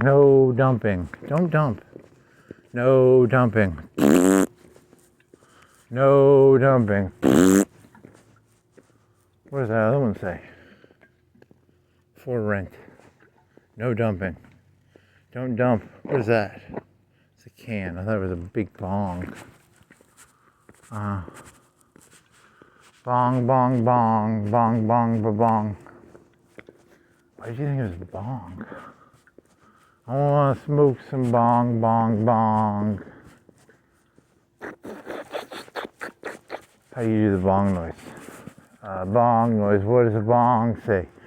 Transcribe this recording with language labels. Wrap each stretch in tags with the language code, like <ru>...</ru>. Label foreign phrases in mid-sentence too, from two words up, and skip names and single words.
<en>No dumping. Don't dump. No dumping. No dumping. What does that other one say? For rent. No dumping. Don't dump. What is that? It's a can. I thought it was a big bong. Bong, bong, bong, bong, bong, ba bong. Why did you think it was a bong? I want to smoke some bong, bong, bong. How do you do the bong noise? Bong noise. What does a bong say?</en>